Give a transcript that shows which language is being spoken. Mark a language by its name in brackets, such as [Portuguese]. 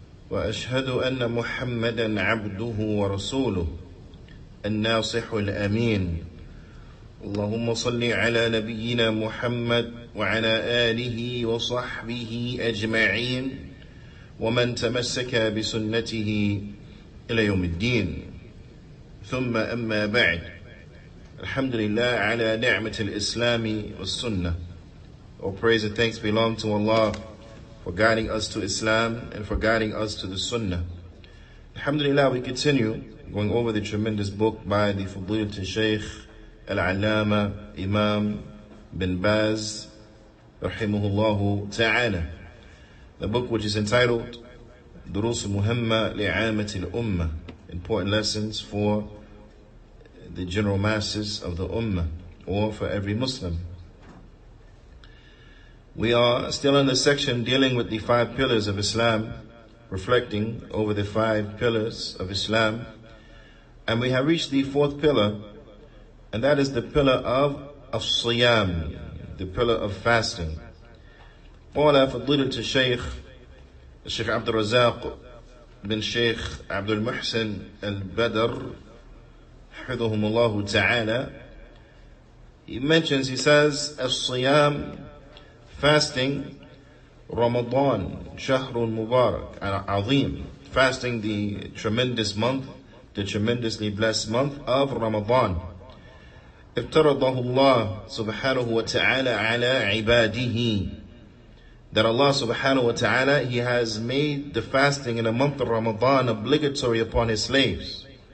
[Arabic] وأشهد أن محمدا عبده ورسوله الناصح الأمين اللهم صل على نبينا محمد وعلى آله وصحبه أجمعين ومن تمسك بسنته إلى يوم الدين ثم أما بعد الحمد لله على نعمة الإسلام والسنة. [English] All praise and thanks belong to Allah for guiding us to Islam and for guiding us to the Sunnah. Alhamdulillah, we continue going over the tremendous book by the Fadilat Shaykh Al-Allama Imam bin Baz rahimahullahu ta'ala. The book which is entitled Durus Muhamma Li'amati al-Ummah, important lessons for the general masses of the Ummah, or for every Muslim. We are still in the section dealing with the 5 pillars of Islam, reflecting over the 5 pillars of Islam, and we have reached the 4th pillar, and that is the pillar of As-Siyam, the pillar of fasting. [Arabic] قال فضيلة الشيخ عبد الرزاق بن شيخ عبد المحسن البدر حفظهم الله تعالى. [English] He mentions, he says, As-Siyam, fasting, Ramadan, Shahrun Mubarak, Azim, fasting the tremendous month, the tremendously blessed month of Ramadan. [Arabic] افترضه الله سبحانه وتعالى على عباده, [English] that Allah subhanahu wa ta'ala, He has made the fasting in the month of Ramadan obligatory upon His slaves.